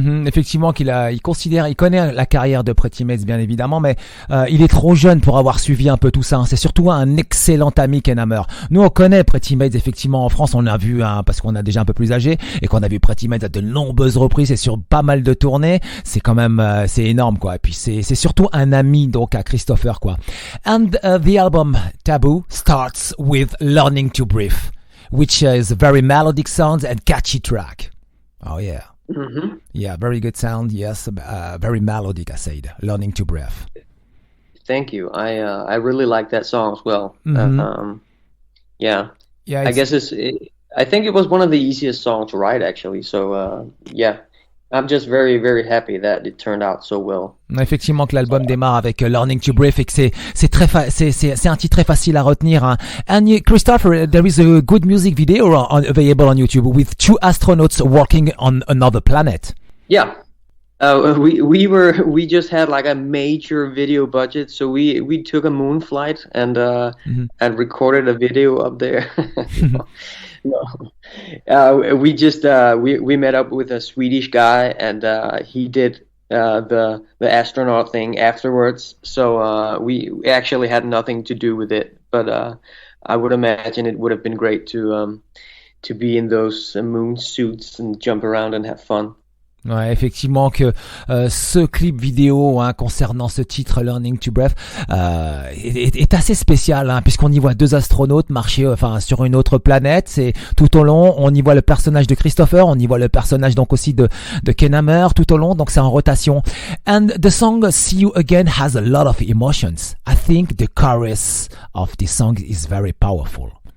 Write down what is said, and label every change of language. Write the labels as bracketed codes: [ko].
[fr] Effectivement, il connaît la carrière de Pretty Mates, bien évidemment, mais il est trop jeune pour avoir suivi un peu tout ça. C'est surtout un excellent ami, Ken Hammer. Nous, on connaît Pretty Mates, effectivement, en France. On a vu, parce qu'on a déjà un peu plus âgé, et qu'on a vu Pretty Mates à de nombreuses reprises et sur pas mal de tournées. C'est quand même, c'est énorme, quoi. Et puis c'est surtout un ami, donc, à Christoffer, quoi. [en] And the album Taboo starts with Learning to Breathe, which is a very melodic sound and catchy track. Oh yeah. Mm-hmm. Yeah, very good sound. Yes, very melodic. I said, Learning to Breathe. Thank you. I really like that song as well. Mm-hmm. Yeah. Yeah. I guess I think it was one of the easiest songs to write actually. So yeah, I'm just very, very happy that it turned out so well. [fr] Effectivement que l'album démarre avec Learning to Breathe et que c'est un titre très facile à retenir. Hein. [en] And Christoffer, there is a good music video available on YouTube with two astronauts working on another planet. Yeah. We just had like a major video budget, so we took a moon flight and recorded a video up there. No. We met up with a Swedish guy, and he did the astronaut thing afterwards. So we actually had nothing to do with it, but I would imagine it would have been great to be in those moon suits and jump around and have fun. [fr] Ouais, effectivement que ce clip vidéo concernant ce titre Learning to Breathe est assez spécial puisqu'on y voit deux astronautes marcher sur une autre planète. C'est tout au long, on y voit le personnage de Christoffer, on y voit le personnage donc aussi de Ken Hammer tout au long, donc c'est en rotation. [en] And the song See You Again has a lot of emotions. I think the chorus of this song is very powerful.